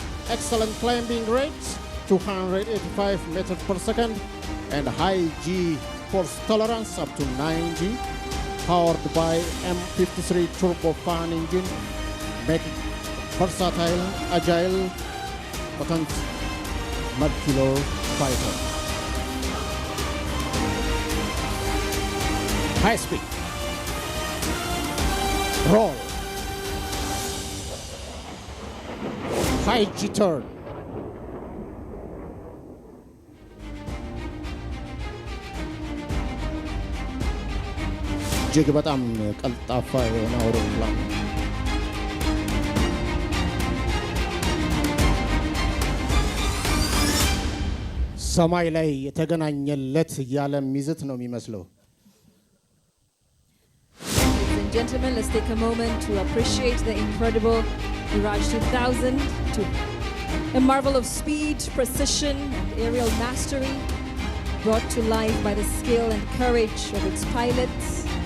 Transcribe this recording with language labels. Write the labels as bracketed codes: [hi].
[en] Excellent climbing rates, 285 meters per second, and high G force tolerance up to 9G, powered by M53 turbofan engine, making versatile, agile, potent mid-kilo fighter. High speed, roll, high G turn, [am] እጅግ በጣም ቀልጣፋ የሆነ አውሮፕላን ነው። ሰማይ ላይ የተገናኘለት ያለ ሚዝት ነው የሚመስለው። [en] Ladies and gentlemen, let's take a moment to appreciate the incredible Mirage 2000, a marvel of speed, precision, and aerial mastery, brought to life by the skill and courage of its pilots.